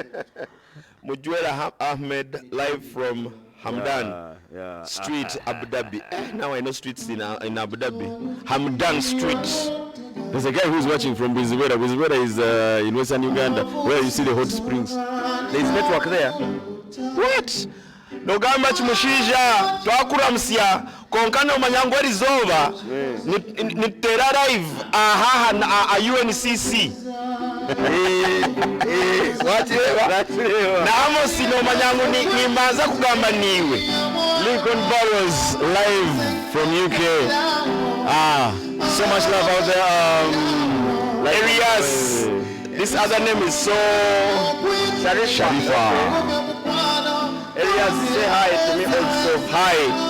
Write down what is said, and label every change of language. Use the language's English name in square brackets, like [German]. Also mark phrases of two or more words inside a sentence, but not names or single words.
[English] Mujwela Ahmed, live from Hamdan Street, Abu Dhabi. Now I know streets in Abu Dhabi. Hamdan Street. There's a guy who's watching from Bwizibwera. Bwizibwera is in western Uganda, where you see the hot springs. There's network there. What? [Nyoro] Nogamba chimushisha twakuramusya konkana omanyango erizoba nitera live aha na UNCC namo sino manyango nimbaza kugamba niwe [English] Lincoln Burrows live from UK. So much love out there. Elias, this other name is so Sharifa. Elias, say hi to me also. Hi.